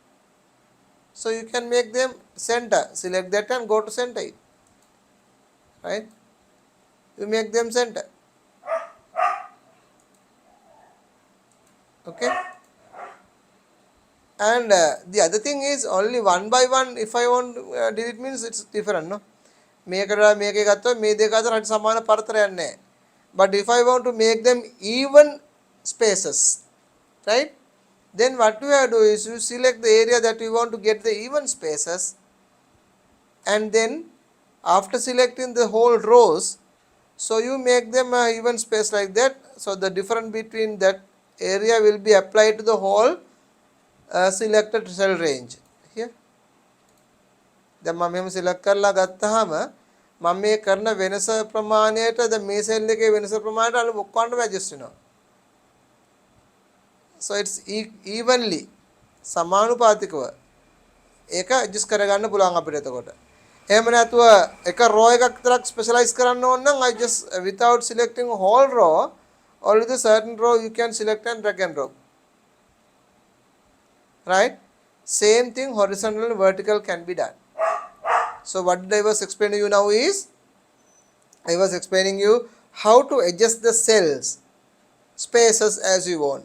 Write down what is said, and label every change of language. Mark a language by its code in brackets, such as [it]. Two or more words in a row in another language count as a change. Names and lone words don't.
[en] So you can make them center. Select that and go to center it, right? You make them center. Okay. And the other thing is only one by one. If I want delete means it's different, no? [si] මේකේ ගත්තොත් මේ දෙක අතර හරි සමාන පරතරයක් නැහැ. [en] But if I want to make them even spaces, right? Then what you have to do is you select the area that you want to get the even spaces, and then after selecting the whole rows, So you make them even space like that. So the difference between that area will be applied to the whole selected cell range here. [si] දැන් මම මෙහෙම සිලෙක්ට් කරලා ගත්තාම මම මේ කරන වෙනස ප්‍රමාණයට දැන් මේ සෙල් එකේ වෙනස ප්‍රමාණයට අලු ඔක්කොන්ටම ඇඩ්ජස්ට් වෙනවා. [en] So it's evenly [si] සමානුපාතිකව ඒක ඇඩ්ජස්ට් කරගන්න පුළුවන් අපිට එතකොට. එහෙම නැතුව එක row එකක් විතරක් ස්පෙෂලායිස් කරන්න ඕන නම් [en] I just without selecting whole row only the certain row you can select and drag and drop. Right? Same thing horizontal and vertical can be done. So what I was explaining you now is I was explaining you how to adjust the cells spaces as you want.